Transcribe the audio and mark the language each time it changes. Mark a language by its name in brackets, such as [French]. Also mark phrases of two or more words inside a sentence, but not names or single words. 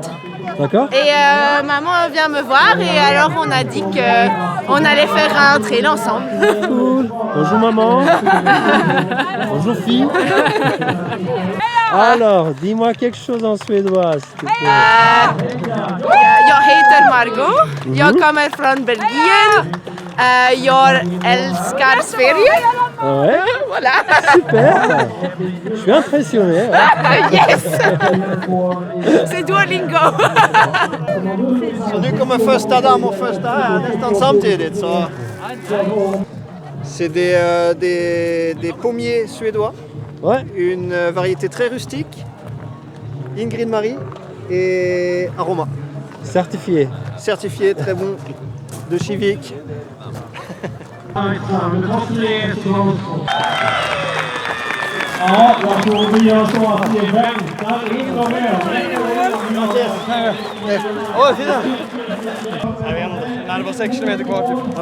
[French] D'accord? et maman vient me voir et alors on a dit qu'on allait faire un trail ensemble. Cool. Bonjour maman. Bonjour fille. Alors, dis-moi quelque chose en suédois, s'il te plaît. [Swedish] Jag heter Margot, jag kommer från Belgien, jag älskar Sverige. [French] Ouais, Voilà. super. Je suis impressionné. Ouais. Yes! C'est Duolingo. [Swedish] Så nu kommer första damm och första här nästan samtidigt. Så. [French] C'est des pommiers suédois, Ouais. une variété très rustique, Ingrid Marie et Aroma. Certifié. Certifié, très bon, de Chivik. [Swedish] Ja, jag tror vi gör så att vi väntar in de övriga. Oj, fina! Jag vet inte. Nej, det var 6 kilometer kvar typ.